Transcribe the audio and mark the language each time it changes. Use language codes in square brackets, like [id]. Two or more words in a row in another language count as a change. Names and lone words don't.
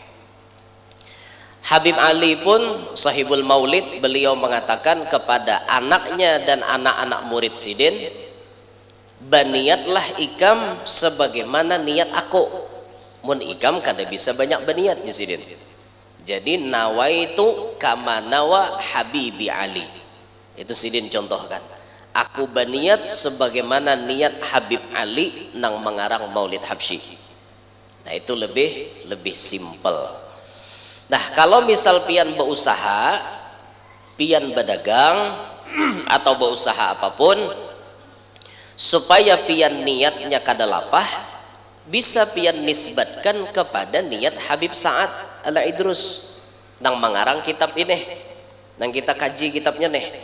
[id] Habib Ali pun sahibul maulid, beliau mengatakan kepada anaknya dan anak-anak murid sidin, [bjn] baniatlah ikam [id] sebagaimana niat aku. [bjn] Mun ikam kada bisa banyak baniat ya sidin. [ar] Jadi nawaitu kama nawa habibi Ali, [bjn] itu sidin contohkan. [id] Aku berniat sebagaimana niat Habib Ali nang mengarang Maulid Habsyi. Nah, itu lebih simpel. [bjn] Nah, kalau misal pian berusaha, pian berdagang atau berusaha apapun, supaya pian niatnya kada lapah, bisa pian nisbatkan kepada niat Habib Sa'ad Al-Idrus nang mengarang kitab ini, nang kita kaji kitabnya nih.